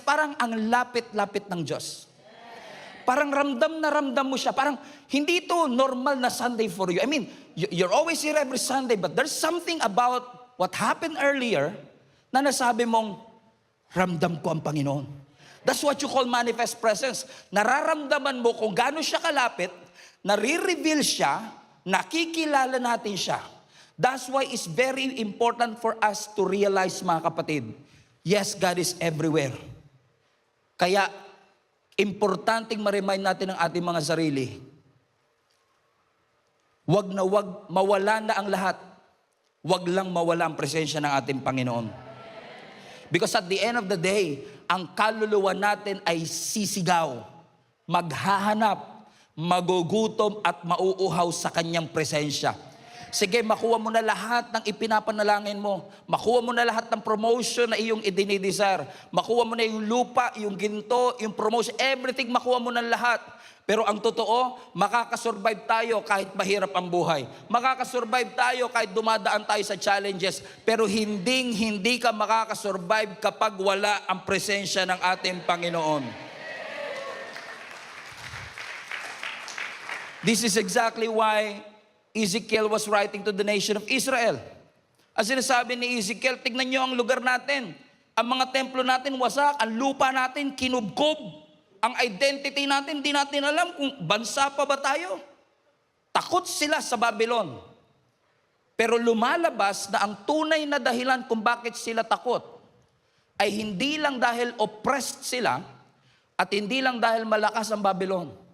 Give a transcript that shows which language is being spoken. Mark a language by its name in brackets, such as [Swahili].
[Filipino] Parang ang lapit-lapit ng Diyos. Parang ramdam na ramdam mo siya. Parang hindi ito normal na Sunday [English] for you. I mean, you're always here every Sunday, but there's something about what happened earlier [Filipino] na nasabi mong, ramdam ko ang Panginoon. [English] That's what you call manifest presence. [Filipino] Nararamdaman mo kung gaano siya kalapit, nare-reveal siya, nakikilala natin siya. [English] That's why it's very important for us to realize, [Filipino] mga kapatid, [English] yes, God is everywhere. [Filipino] Kaya, importanteng ma-remind natin ang ating mga sarili. Wag na wag, mawala na ang lahat. Wag lang mawala ang presensya ng ating Panginoon. [English] Because at the end of the day, [Filipino] ang kaluluwa natin ay sisigaw, maghahanap, magugutom at mauuhaw sa kanyang presensya. Sige, makuha mo na lahat ng ipinapanalangin mo. Makuha mo na lahat ng promotion na iyong idinidesire. Makuha mo na yung lupa, yung ginto, yung promotion, everything makuha mo na lahat. Pero ang totoo, makakasurvive tayo kahit mahirap ang buhay. Makakasurvive tayo kahit dumadaan tayo sa challenges. Pero hindi ka makakasurvive kapag wala ang presensya ng ating Panginoon. [English] This is exactly why Ezekiel was writing to the nation of Israel. [Filipino] Ang sinasabi ni Ezekiel, tignan niyo ang lugar natin. Ang mga templo natin wasak, ang lupa natin kinubkob. Ang identity natin, di natin alam kung bansa pa ba tayo. Takot sila sa Babylon. Pero lumalabas na ang tunay na dahilan kung bakit sila takot ay hindi lang dahil oppressed sila at hindi lang dahil malakas ang Babylon.